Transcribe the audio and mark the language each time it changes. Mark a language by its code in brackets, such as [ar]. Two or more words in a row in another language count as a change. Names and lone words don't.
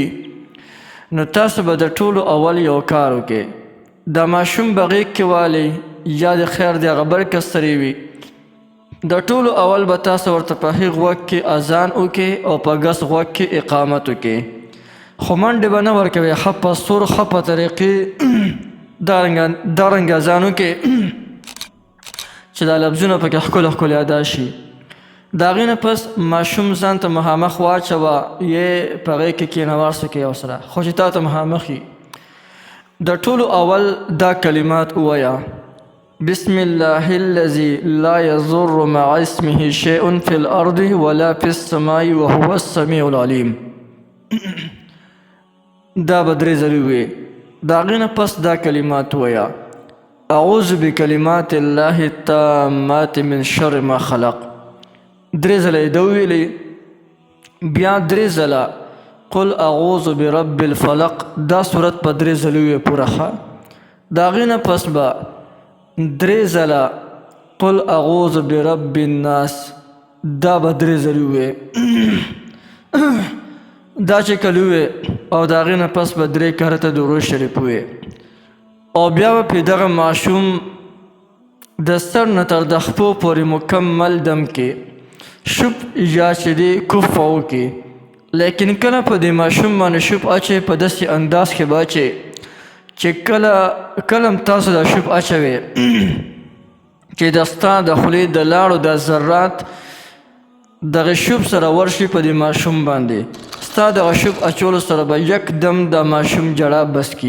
[ps] نو تاسو به د ټولو اول یو کار وکړئ، دا ماشوم به غېږ کې والئ یا د خیر د هغه بل کس سره وي، د ټولو اول به تاسو ورته په هغې غوږ کې اذان وکړئ او په ګس غوږ کې اقامت وکړئ، خو منډې به نه ورکوئ، ښه په سور ښه په طریقې دا رنګ اذان وکړئ چې دا لفظونه پکې ښکلي ښکلي ادا شي. د هغې نه پس ماشوم ځان ته مخامخ واچوه، یې په هغې کې کېنوار څه کوي ورسره، خو چې تا ته مخامخ وي. د ټولو اول دا کلمات ووایه: [ar] بسم الله الذي لا يضر مع اسمه شيء في الأرض ولا في السماء وهو السميع العليم. [ps] دا به 3 ځلې ووایې. د هغې نه پس دا کلمات ووایه: [ar] اعوذ بکلمات الله التامات من شر ما خلق. [ps] 3 ځله یې ده وویلې، بیا 3 ځله [ar] قل اعوذ برب الفلق. [ps] دا صورت په 3 ځلې ووایې پوره ښه. د هغې نه پس به 3 ځله [ar] قل اعوذ برب الناس. [ps] دا به 3 ځلې ووایې. دا چې کله ووایې او د هغې نه پس به 3 کرته درود شریف ووایې، او بیا به پې دغه ماشوم د سر نه تر د خپو پورې مکمل دم کې شوپ یا چې دی کفه وکړي، لیکن کله په دې ماشوم باندې شوپ اچوئ په داسې انداز کې به اچوئ چې کله هم تاسو دا شوپ اچوئ چې د ستا د خولې د لاړو دا ذرات دغه شوپ سره ورشي په دې ماشوم باندې، ستا دغه شوپ اچولو سره به یکدم د ماشوم ژړا بس کړي.